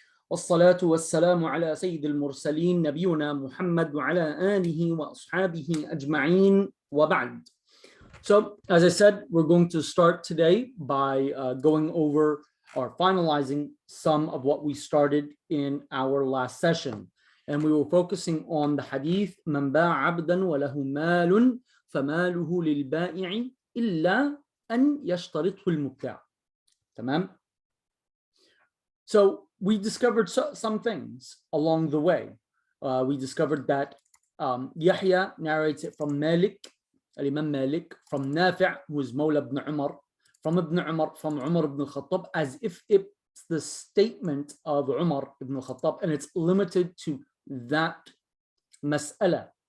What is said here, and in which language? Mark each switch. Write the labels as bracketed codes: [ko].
[ar] والصلاة والسلام على سيد المرسلين نبينا محمد وعلى آله وأصحابه أجمعين وبعد. [en] So, as I said, we're going to start today by going over or finalizing some of what we started in our last session. And we were focusing on the hadith, [ar] من باع عبدا وله مال فماله للبائع إلا أن يشترطه المبتاع. تمام? [en] So we discovered some things along the way. We discovered that Yahya narrates it from Malik, Al-Imam Malik, from Nafi', who is Mawla ibn Umar, from Ibn Umar, from Umar ibn al-Khattab, as if it's the statement of Umar ibn al-Khattab, and it's limited to that mas'ala.